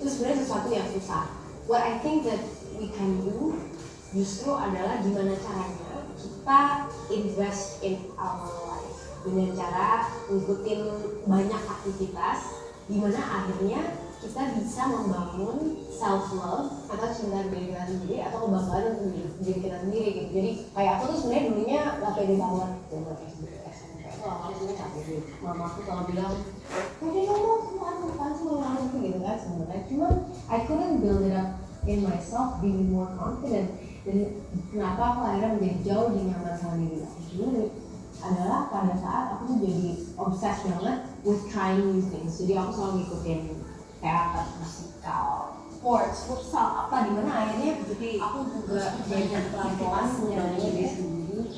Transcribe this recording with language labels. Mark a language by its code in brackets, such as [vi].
[id] Itu sebenarnya sesuatu yang susah. [en] What I think that we can do [id] justru adalah gimana caranya kita [en] invest in our life [id] dengan cara ngikutin banyak aktivitas di mana akhirnya kita bisa membangun self love atau cinta diri kita sendiri atau kebanggaan untuk diri kita sendiri gitu. Jadi kayak aku tuh sebenarnya dulunya gak pede banget dengan SMP SMP itu awalnya sebenarnya gak pede. Mama aku selalu bilang pede ngomong semua apaan sih ngomong gitu kan sebenarnya. Cuma [en] I couldn't build it up in myself, being more confident. [id] Dan kenapa aku akhirnya menjadi jauh lebih nyaman sama diri aku sendiri adalah pada saat aku tuh jadi obsessed banget [en] with trying new things. [id] Jadi aku selalu ngikutin teater, musikal, sports, futsal, apa dimana akhirnya aku juga belajar pelan-pelan menjalani diri sendiri.